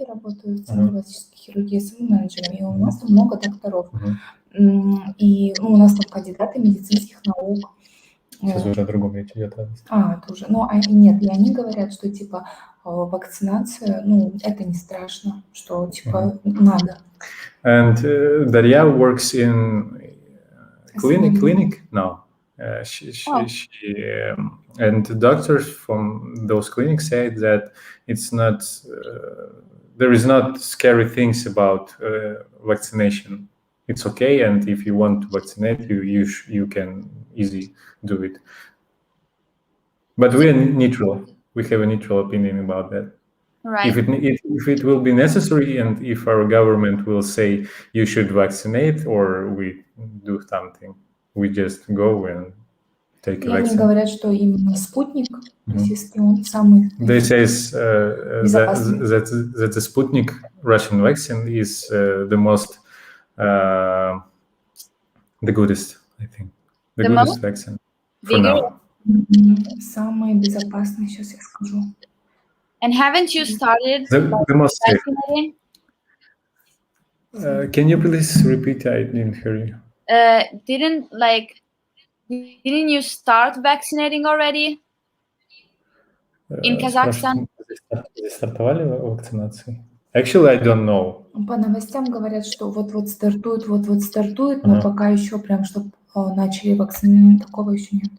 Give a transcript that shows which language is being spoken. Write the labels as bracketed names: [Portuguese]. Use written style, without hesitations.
[Russian] хирурги работают, централизические хирурги, с менеджерами, и у нас там много докторов. И у нас там кандидаты медицинских наук. Сейчас уже о другом речь идет. Это уже. Нет, и они говорят, что типа вакцинация, это не страшно, что типа надо. [English] And Darya works in clinic now. And the doctors from those clinics say that it's not there is not scary things about vaccination. It's okay, and if you want to vaccinate, you can easily do it. But we are neutral. We have a neutral opinion about that. Right. If it will be necessary, and if our government will say you should vaccinate or we do something, we just go and take a vaccine. [Russian] Они говорят, что именно спутник российский, он самый [English] They say that the Sputnik Russian vaccine is the most the goodest, I think. The goodest vaccine for now. [Russian] Самый безопасный, сейчас я скажу. [English] And haven't you started the most safe? Vaccinating? Can you please repeat? I didn't hear you. Didn't you start vaccinating already in Kazakhstan? [Russian] Стартовали вакцинации? [English] Actually, I don't know. [Russian] По новостям говорят, что вот стартует, но пока еще прям, чтобы начали вакцинирование, такого еще нет.